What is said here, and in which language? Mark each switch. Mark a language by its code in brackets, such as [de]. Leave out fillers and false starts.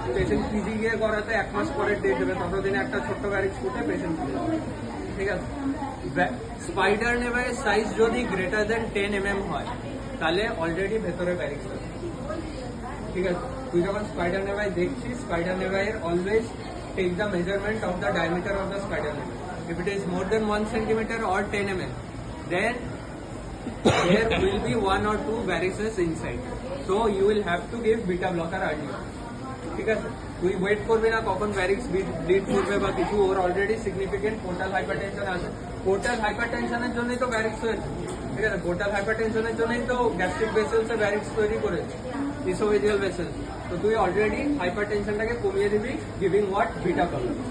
[bn] Patient PG গিয়ে করাতে 1 মাস পরে ডেট দেবে, ততদিনে একটা ছোট্ট ভ্যারিক্স ফুটে পেশেন্ট চলে যাবে। ঠিক আছে, স্পাইডার নেভাইয়ের সাইজ যদি গ্রেটার দেন 10 mm হয় তাহলে অলরেডি ভেতরে ভ্যারিক্স আছে। ঠিক আছে, তুই যখন স্পাইডার নেভাই দেখছিস, [en] Spider নেভাইয়ের always take the measurement of the diameter of the spider nevi. If it is more than 1 cm or 10 mm, then there will be 1 or 2 varices inside. So you will have to give beta blocker earlier. [bn] ঠিক আছে, তুই wait করবি না কখন ভ্যারিক্স bleed করবে বা কিছু, ওর already significant portal hypertension আছে। পোর্টাল হাইপারটেনশনের জন্যই তো ভ্যারিক্স হয়েছে। ঠিক আছে, পোর্টাল হাইপারটেনশনের জন্যই তো গ্যাস্ট্রিক ভেসেলসে ভ্যারিক্স তৈরি করেছে, ইসোভেজিয়াল ভেসেলস। তো তুই অলরেডি হাইপারটেনশনটাকে কমিয়ে দিবি [en] Giving what, beta blocker.